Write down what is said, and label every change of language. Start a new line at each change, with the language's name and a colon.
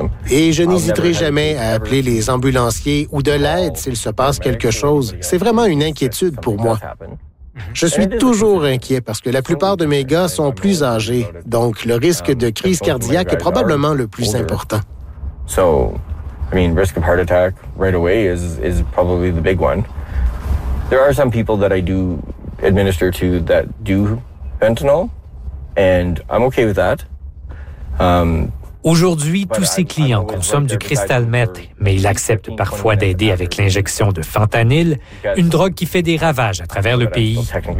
French: Et je n'hésiterai jamais à appeler les ambulanciers ou de l'aide s'il se passe quelque chose. C'est vraiment une inquiétude pour moi. Je suis toujours inquiet parce que la plupart de mes gars sont plus âgés, donc le risque de crise cardiaque est probablement le plus important.
English: So, I mean, risk of heart attack right away is probably the big one. There are some people that I do administer to that do fentanyl, and I'm okay with that.
French: Aujourd'hui, tous ses clients consomment du cristal meth, mais il accepte parfois d'aider avec l'injection de fentanyl, une drogue qui fait des ravages à travers le pays.